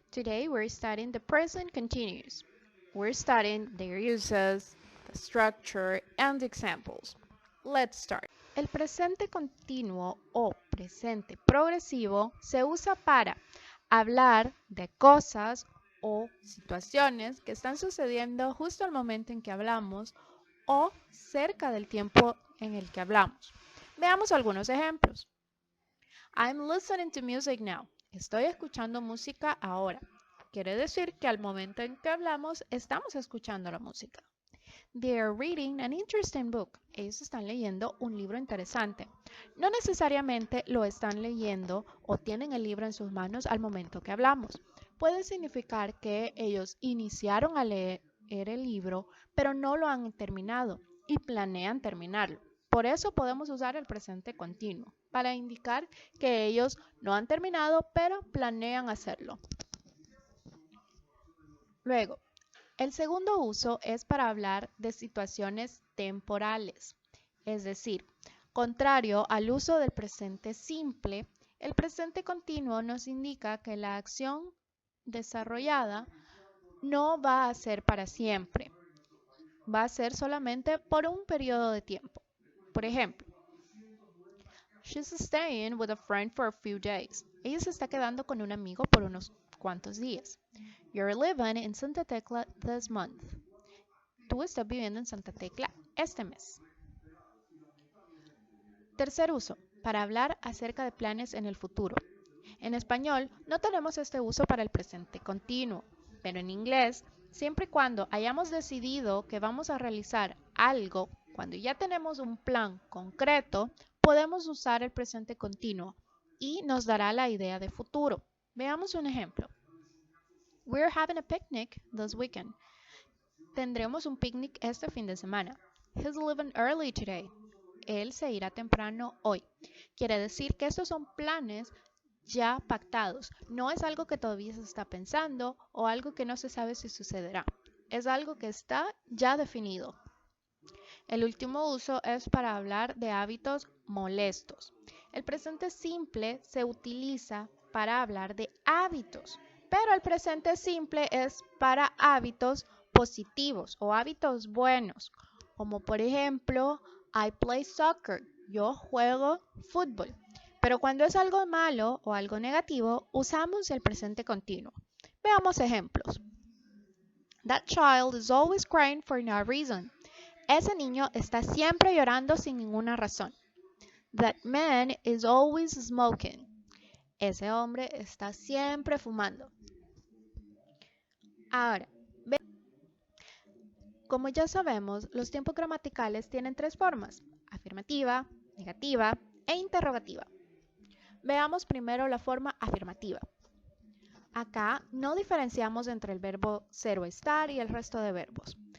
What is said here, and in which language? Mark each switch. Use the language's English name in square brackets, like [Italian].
[English] Today we're studying the present continuous. We're studying their uses, the structure, and the examples. Let's start. [Spanish] El presente continuo o presente progresivo se usa para hablar de cosas o situaciones que están sucediendo justo al momento en que hablamos o cerca del tiempo en el que hablamos. Veamos algunos ejemplos. [English] I'm listening to music now. [Spanish] Estoy escuchando música ahora. Quiere decir que al momento en que hablamos, estamos escuchando la música. [English] They are reading an interesting book. [Spanish] Ellos están leyendo un libro interesante. No necesariamente lo están leyendo o tienen el libro en sus manos al momento que hablamos. Puede significar que ellos iniciaron a leer el libro, pero no lo han terminado y planean terminarlo. Por eso podemos usar el presente continuo, para indicar que ellos no han terminado, pero planean hacerlo. Luego, el segundo uso es para hablar de situaciones temporales, es decir, contrario al uso del presente simple, el presente continuo nos indica que la acción desarrollada no va a ser para siempre, va a ser solamente por un periodo de tiempo. Por ejemplo, [English] she's staying with a friend for a few days. [Spanish] Ella se está quedando con un amigo por unos cuantos días. [English] You're living in Santa Tecla this month. [Spanish] Tú estás viviendo en Santa Tecla este mes. Tercer uso, para hablar acerca de planes en el futuro. En español no tenemos este uso para el presente continuo, pero en inglés, siempre y cuando hayamos decidido que vamos a realizar algo, cuando ya tenemos un plan concreto, podemos usar el presente continuo y nos dará la idea de futuro. Veamos un ejemplo. [English] We're having a picnic this weekend. [Spanish] Tendremos un picnic este fin de semana. [English] He's leaving early today. [Spanish] Él se irá temprano hoy. Quiere decir que estos son planes ya pactados. No es algo que todavía se está pensando o algo que no se sabe si sucederá. Es algo que está ya definido. El último uso es para hablar de hábitos molestos. El presente simple se utiliza para hablar de hábitos, pero el presente simple es para hábitos positivos o hábitos buenos, como por ejemplo, [English] I play soccer, [Spanish] yo juego fútbol. Pero cuando es algo malo o algo negativo, usamos el presente continuo. Veamos ejemplos. [English] That child is always crying for no reason. [Spanish] Ese niño está siempre llorando sin ninguna razón. [English] That man is always smoking. [Spanish] Ese hombre está siempre fumando. Ahora, como ya sabemos, los tiempos gramaticales tienen tres formas: afirmativa, negativa e interrogativa. Veamos primero la forma afirmativa. Acá no diferenciamos entre el verbo ser o estar y el resto de verbos.